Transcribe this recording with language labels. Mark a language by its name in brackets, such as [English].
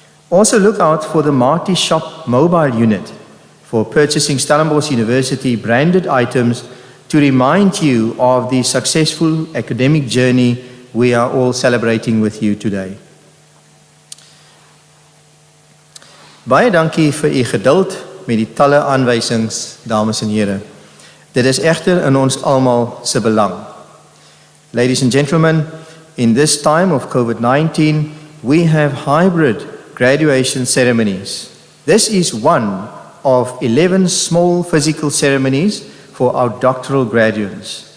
[English] Also look out for the Marty Shop mobile unit for purchasing Stellenbosch University branded items to remind you of the successful academic journey we are all celebrating with you today. [Afrikaans] Baie dankie vir u geduld met die talle aanwysings, dames en here. Dit is egter in ons almal se belang. [English] Ladies and gentlemen, in this time of COVID-19, we have hybrid graduation ceremonies. This is one of 11 small physical ceremonies for our doctoral graduates.